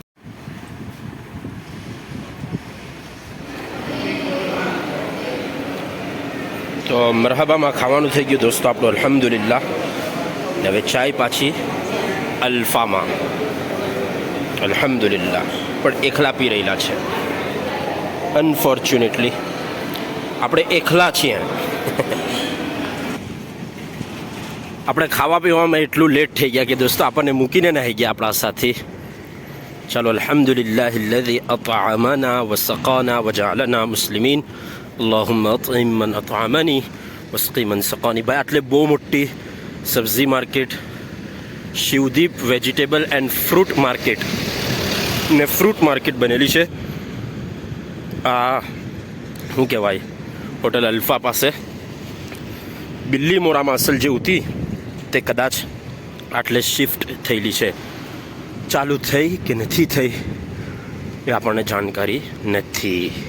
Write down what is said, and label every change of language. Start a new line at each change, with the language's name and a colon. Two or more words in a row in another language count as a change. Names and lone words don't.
Gujarati: તો મરહબામાં ખાવાનું થઈ ગયું દોસ્તો આપણું અલ્હમ્દુલિલ્લાહ ને હવે ચાય પાછી અલ્ફામાં અલ્હમ્દુલિલ્લાહ પણ એકલા પી રહેલા છે અનફોર્ચ્યુનેટલી આપણે એકલા છીએ આપણે ખાવા પીવામાં એટલું લેટ થઈ ગયા કે દોસ્તો આપણને મૂકીને નાહી ગયા આપણા સાથી ચાલો અલ્હમ્દુલિલ્લાહ
Arabic: الذي أطعمنا وسقانا وجعلنا مسلمين اللهم أطعم من أطعمني واسقي من سقاني
Gujarati: ભાઈ આટલે બહુ મોટી સબ્જી માર્કેટ શિવદીપ વેજીટેબલ એન્ડ
English: fruit market
Gujarati: ને ફ્રૂટ માર્કેટ બનેલી છે આ શું કહેવાય હોટલ અલ્ફા પાસે બિલ્લી મોરામાં અસલ જે હતી તે કદાચ આટલે શિફ્ટ થયેલી છે ચાલુ થઈ કે નથી થઈ એ આપણને જાણકારી નથી